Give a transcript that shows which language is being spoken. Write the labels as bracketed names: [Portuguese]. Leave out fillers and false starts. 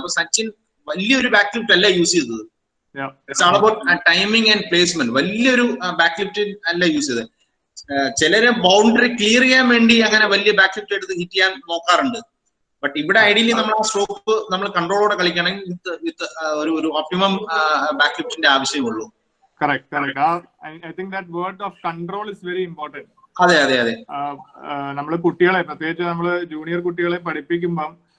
[Malayalam] അപ്പൊ സച്ചിൻ വലിയൊരു back lift അല്ല യൂസ് ചെയ്തത്. [English] It's all about timing and placement. [Malayalam] വലിയൊരു ബാക്ക് ലിഫ്റ്റ് അല്ല യൂസ് ചെയ്തത്. ചിലരെ ബൗണ്ടറി ക്ലിയർ ചെയ്യാൻ വേണ്ടി അങ്ങനെ വലിയ ബാക്ക് ലിഫ്റ്റ് എടുത്ത് ഹിറ്റ് ചെയ്യാൻ നോക്കാറുണ്ട്. ബട്ട് ഇവിടെ ഐഡിയലി നമ്മൾ ആ സ്ട്രോക്ക് നമ്മൾ കൺട്രോളോടെ കളിക്കുകയാണെങ്കിൽ വിത്ത് ഒരു ഓപ്റ്റിമം ബാക്ക് ലിഫ്റ്റിന്റെ ആവശ്യമേ [English] Correct. I think that word of control is very important. [Malayalam] അതെ. നമ്മള് കുട്ടികളെ, പ്രത്യേകിച്ച് നമ്മള് ജൂനിയർ കുട്ടികളെ പഠിപ്പിക്കുമ്പം